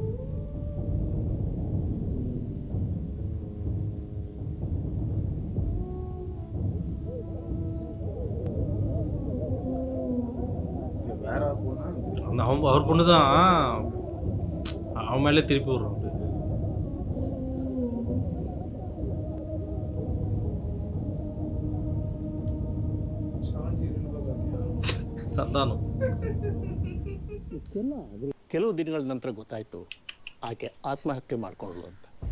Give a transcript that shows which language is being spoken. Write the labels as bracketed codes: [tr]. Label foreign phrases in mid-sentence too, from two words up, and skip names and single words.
[ta] வேற பொண்ணா? அந்த அவர் பொண்ணு தான் அவன் மேலே திருப்பி விட்றான். [kn] ಸಂತಾನ ಕೆಲವು ದಿನಗಳ ನಂತರ ಗೊತ್ತಾಯಿತು ಆಕೆ ಆತ್ಮಹತ್ಯೆ ಮಾಡಿಕೊಂಡ್ಳು ಅಂತ.